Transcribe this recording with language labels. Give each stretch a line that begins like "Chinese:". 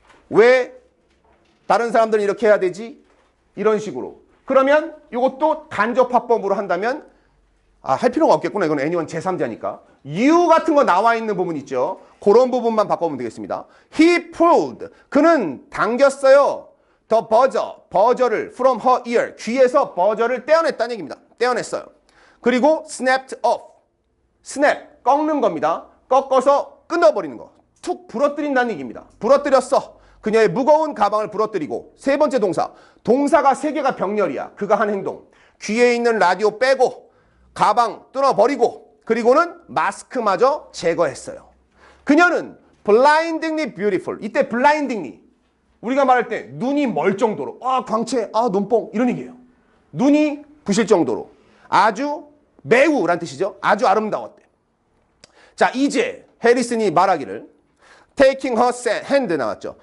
Korean: 왜 다른 사람들은 이렇게 해야 되지? 이런 식으로. 그러면 이것도 간접화법으로 한다면 할 필요가 없겠구나. 이건 anyone 제3자니까. you 같은 거 나와 있는 부분 있죠. 그런 부분만 바꿔보면 되겠습니다.
English: He pulled.
Korean: 그는 당겼어요.
English: The
Korean: 버저를
English: from her ear.
Korean: 귀에서 버저를 떼어냈다는 얘기입니다. 떼어냈어요. 그리고
English: snapped off.
Korean: snap, 꺾는 겁니다. 꺾어서 끊어버리는 거. 툭 부러뜨린다는 얘기입니다. 부러뜨렸어. 그녀의 무거운 가방을 부러뜨리고. 세 번째 동사. 동사가 세 개가 병렬이야. 그가 한 행동. 귀에 있는 라디오 빼고 가방 뚫어버리고 그리고는 마스크마저 제거했어요. 그녀는
English: blindingly beautiful.
Korean: 이때 blindingly. 우리가 말할 때 눈이 멀 정도로 광채, 눈뽕 이런 얘기예요. 눈이 부실 정도로 아주 매우 라는 뜻이죠. 아주 아름다웠대. 자, 이제 해리슨이 말하기를
English: taking her hand
Korean: 나왔죠.